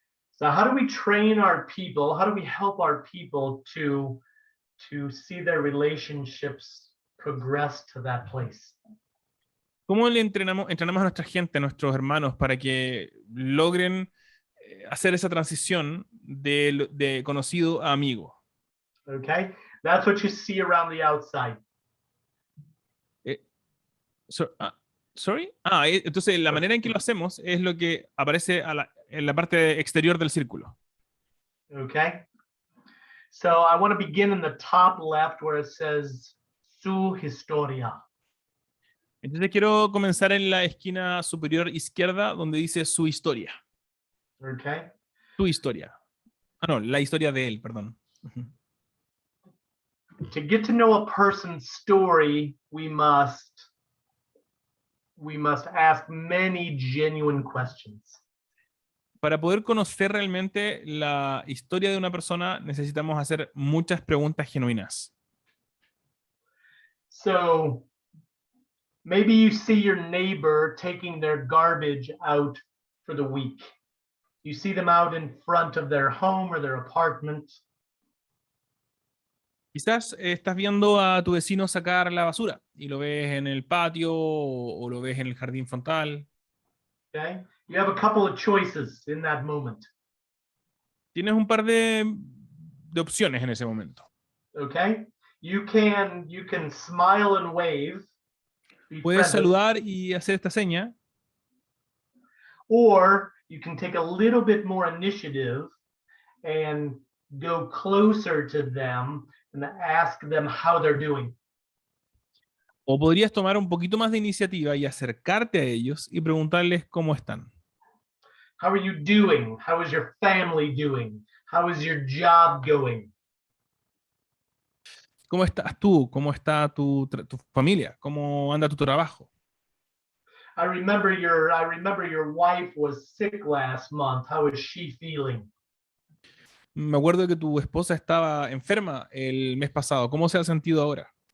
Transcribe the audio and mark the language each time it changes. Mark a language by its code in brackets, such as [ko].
[en] So how do we train our people? How do we help our people to see their relationships progress to that place? [es] ¿Cómo le entrenamos a nuestra gente, a nuestros hermanos, para que logren hacer esa transición de conocido a amigo? [en] Okay, that's what you see around the outside. Sorry? [es] Entonces la manera en que lo hacemos es lo que aparece en la parte exterior del círculo. [en] Okay, so I want to begin in the top left where it says su historia. [es] Entonces quiero comenzar en la esquina superior izquierda donde dice su historia. [en] Okay, [es] Tu historia. No, la historia de él, perdón. [en] to get to know a person's story, we must ask many genuine questions. [es] Para poder conocer realmente la historia de una persona, necesitamos hacer muchas preguntas genuinas. [en] So maybe you see your neighbor taking their garbage out for the week. You see them out in front of their home or their apartment. [es] Quizás estás viendo a tu vecino sacar la basura y lo ves en el patio o lo ves en el jardín frontal. [en] Okay, you have a couple of choices in that moment. [es] Tienes un par de opciones en ese momento. [en] Okay, you can smile and wave, be [es] Puedes [en] friendly, [es] saludar y hacer esta seña, [en] or you can take a little bit more initiative and go closer to them and ask them how they're doing. [es] o podrías tomar un poquito más de iniciativa y acercarte a ellos y preguntarles cómo están. [en] How are you doing? How is your family doing? How is your job going? [es] ¿Cómo estás tú? ¿Cómo está tu familia? ¿Cómo anda tu trabajo? [en] I remember your wife was sick last month. How is she feeling? [es] me acuerdo que tu esposa estaba enferma el mes pasado. ¿Cómo se ha sentido ahora?